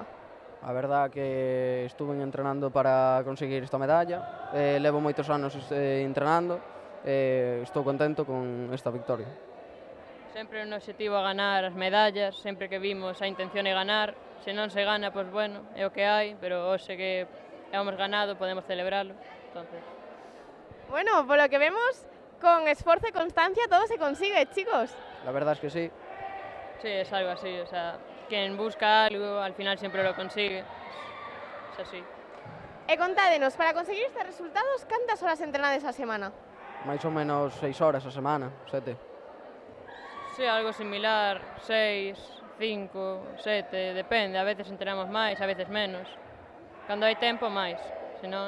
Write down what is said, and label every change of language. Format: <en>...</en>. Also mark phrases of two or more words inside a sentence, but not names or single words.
<es>A verdad que estuve entrenando para conseguir esta medalla,</es> <gl>levo moitos anos entrenando e estou contento con esta victoria. Sempre un objetivo a ganar as medallas, sempre que vimos a intención é ganar, se non se gana, pois bueno, é o que hai, pero hoxe que</gl> <es>hemos ganado</es> <gl>podemos celebralo, entonces...</gl> <es>Bueno, por lo que vemos, con esfuerzo y constancia todo se consigue, chicos. La verdad es que sí. Sí, es algo así, o sea, quien busca algo al final siempre lo consigue, es así.</es> <gl>E contádenos, para conseguir estes resultados, cantas horas entrenades a semana? Máis ou menos 6 horas a semana, 7.</gl> <es>Sí, algo similar, 6, 5, 7, depende, a veces entrenamos máis, a veces menos.</es> <gl>Cando hai tempo, máis, senón...</gl>